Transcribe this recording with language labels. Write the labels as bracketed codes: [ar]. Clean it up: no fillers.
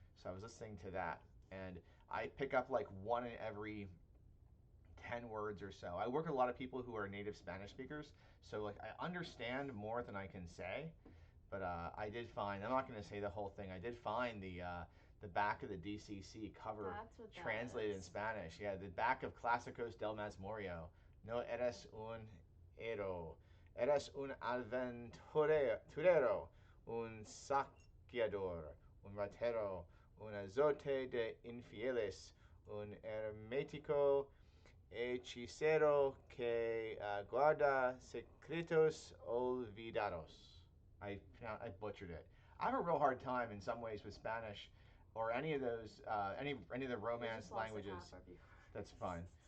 [en] So I was listening to that, and I pick up like one in every 10 words or so. I work with a lot of people who are native Spanish speakers, so like I understand more than I can say. But I did find, I'm not going to say the whole thing, I did find the back of the DCC cover translated in Spanish. [es] Yeah, the back of Clásicos del Mazmorio. No eres un héroe. Eres un aventurero, un saqueador, un ratero, un azote de infieles, un hermético hechicero que guarda secretos olvidados. [en] I butchered it. I have a real hard time in some ways with Spanish or any of those any of the Romance languages. That's fine.